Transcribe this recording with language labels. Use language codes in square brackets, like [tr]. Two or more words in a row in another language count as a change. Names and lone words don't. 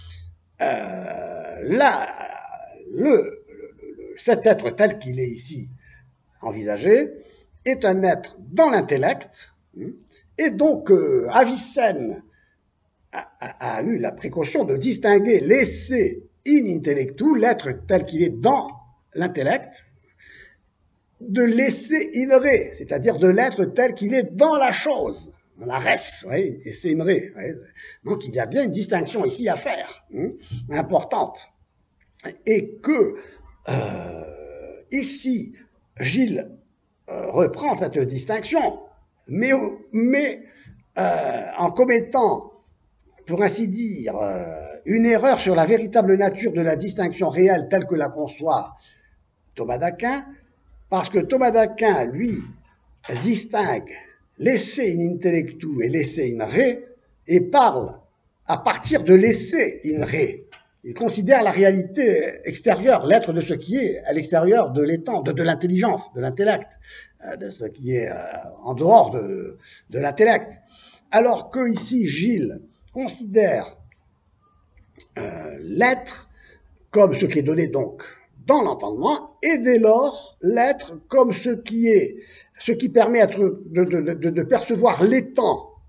[fr] cet être tel qu'il est ici envisagé est un être dans l'intellect, et donc Avicenne a eu la précaution de distinguer l' [la] esse in intellectu, [fr] l'être tel qu'il est dans l'intellect, de l' [la] esse in re, [fr] c'est-à-dire de l'être tel qu'il est dans la chose, dans la res, oui, [la] esse in re. [fr] Oui. Donc il y a bien une distinction ici à faire, importante. Et que ici, Gilles reprend cette distinction, mais en commettant, pour ainsi dire, une erreur sur la véritable nature de la distinction réelle telle que la conçoit Thomas d'Aquin, parce que Thomas d'Aquin, lui, distingue l' [la] esse in intellectu [fr] et l' [la] esse in re, [fr] et parle à partir de l' [la] esse in re. [fr] Il considère la réalité extérieure, l'être de ce qui est à l'extérieur de l'étant, de l'intelligence, de l'intellect, de ce qui est en dehors de l'intellect. Alors que ici, Gilles considère l'être comme ce qui est donné donc dans l'entendement, et dès lors l'être comme ce qui permet de percevoir l'étant